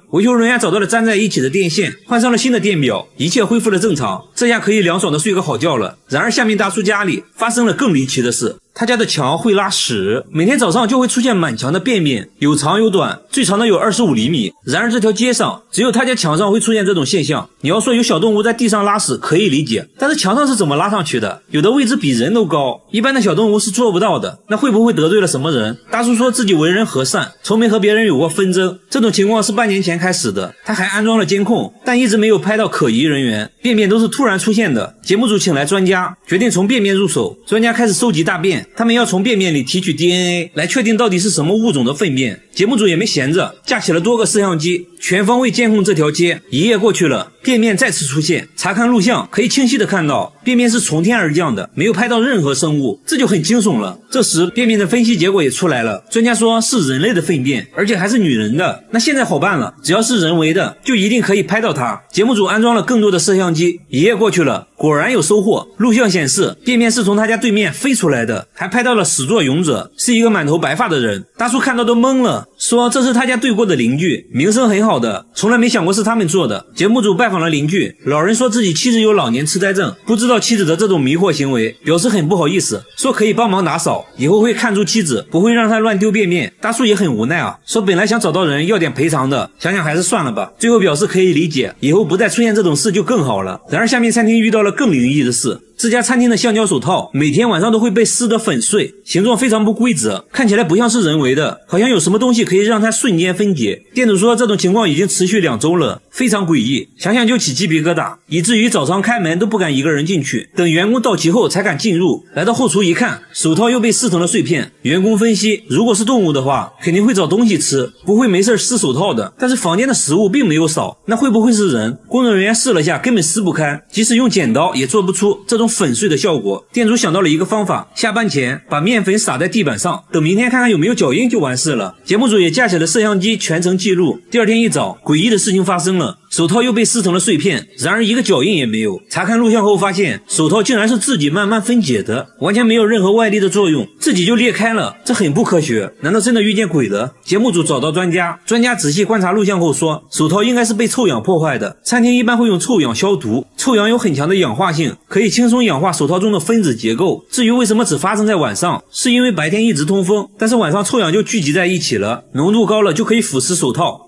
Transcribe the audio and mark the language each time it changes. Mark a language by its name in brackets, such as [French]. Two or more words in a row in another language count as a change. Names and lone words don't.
[Chinese] 維修人員找到了粘在一起的電線，換上了新的電表，一切恢復了正常，這下可以涼爽的睡個好覺了。然而下面大叔家裡發生了更離奇的事，他家的牆會拉屎，每天早上就會出現滿牆的便便，有長有短，最長的有25厘米。然而這條街上只有他家牆上會出現這種現象。你要說有小動物在地上拉屎可以理解，但是牆上是怎麼拉上去的？有的位置比人都高，一般的小動物是做不到的。那會不會得罪了什麼人？大叔說自己為人和善，從沒和別人有過紛爭，這種情況是半年前開始的。他還安裝了監控，但一直沒有拍到可疑人員，便便都是突然出現的。節目組請來專家，決定從便便入手。專家開始收集大便，他們要從便便裡提取 DNA 來確定到底是什麼物種的糞便。節目組也沒閒着，架起了多個攝像機，全方位監控這條街。一夜過去了，便便再次出現，查看錄像可以清晰的看到便便是從天而降的，沒有拍到任何生物，這就很驚悚了。這時便便的分析結果也出來了，專家說是人類的糞便，而且還是女人的。那現在好辦了，只要是人為的就一定可以拍到它。節目組安裝了更多的攝像機，一夜過去了，果然有收穫。錄像顯示便便是從他家對面飛出來的，還拍到了始作俑者是一個滿頭白髮的人。大叔看到都懵了，說這是他家對過的鄰居，名聲很好的，從來沒想過是他們做的。節目組拜訪了鄰居，老人說自己妻子有老年痴呆症，不知道妻子的這種迷惑行為，表示很不好意思，說可以幫忙打掃，以後會看住妻子，不會讓她亂丟便便。大叔也很無奈啊，說本來想找到人要點賠償的，想想還是算了吧，最後表示可以理解，以後不再出現這種事就更好了。然而下面餐廳遇到了更靈異的事，這家餐廳的橡膠手套每天晚上都會被撕得粉碎，形狀非常不規則，看起來不像是人為的，好像有什麼東西可以讓它瞬間分解。店主說這種情況已經持續2周了，非常詭異，想想就起雞皮疙瘩，以至於早上開門都不敢一個人進去，等員工到齊後才敢進入。來到後廚一看，手套又被撕成了碎片。員工分析，如果是動物的話，肯定會找東西吃，不會沒事撕手套的。但是房間的食物並沒有少，那會不會是人？工作人員試了下，根本撕不開，即使用剪刀也做不出這種粉碎的效果。店主想到了一個方法，下班前把面粉撒在地板上，等明天看看有沒有腳印就完事了。節目組也架起了攝像機全程記錄。第二天一早，詭異的事情發生了，手套又被撕成了碎片，然而一個腳印也沒有。查看錄像後發現，手套竟然是自己慢慢分解的，完全沒有任何外力的作用，自己就裂開了，這很不科學。難道真的遇見鬼了？節目組找到專家仔細觀察錄像後說，手套應該是被臭氧破壞的。餐廳一般會用臭氧消毒，臭氧有很強的氧化性，可以輕鬆氧化手套中的分子結構。至於為什麼只發生在晚上，是因為白天一直通風，但是晚上臭氧就聚集在一起了，濃度高了就可以腐蝕手套。